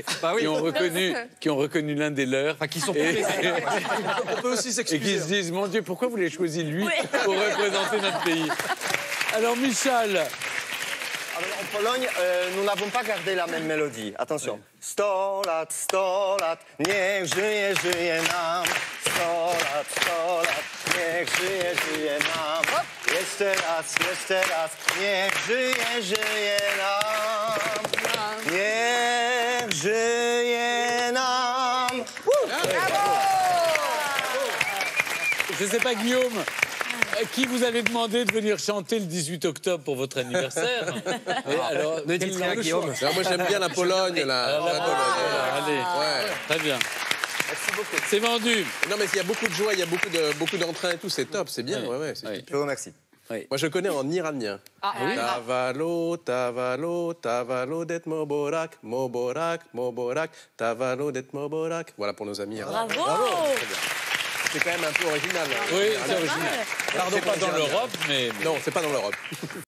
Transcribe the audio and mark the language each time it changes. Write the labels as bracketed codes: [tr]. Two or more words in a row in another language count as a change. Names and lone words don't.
[fr] Bah oui. qui ont reconnu l'un des leurs. Enfin, qui sont Et, On peut aussi et qui s'excuser. se disent, mon Dieu, pourquoi vous l'avez choisi lui pour représenter notre pays? Alors, Michal, Alors, en Pologne, nous n'avons pas gardé la même mélodie. [pl] Attention. 100 lat, niech żyje, żyje nam. 100 lat, niech żyje, żyje nam. Jeszcze raz, niech żyje, żyje nam. Niech żyje nam. [fr] je ne sais pas, Guillaume, qui vous avez demandé de venir chanter le 18 octobre pour votre anniversaire. Et alors, Ne dites rien à Guillaume. Alors, moi, j'aime bien la Pologne, là. Alors, La la Pologne. Allez, Ouais. très bien. Merci beaucoup. C'est vendu. Non, mais il y a beaucoup de joie, il y a beaucoup d'entrain et tout, c'est top, c'est bien. Oui. Ouais, ouais, c'est- Oui. Je vous remercie. Moi, je connais en iranien. [fa] تولد، تولد، تولدت مبارک، مبارک، مبارک، تولدت مبارک. [fr] Voilà pour nos amis iraniens. Bravo. C'est quand même un peu original. Oui, c'est original. Pardon C'est pas pour dans les Iraniens. l'Europe, mais... Non, c'est pas dans l'Europe.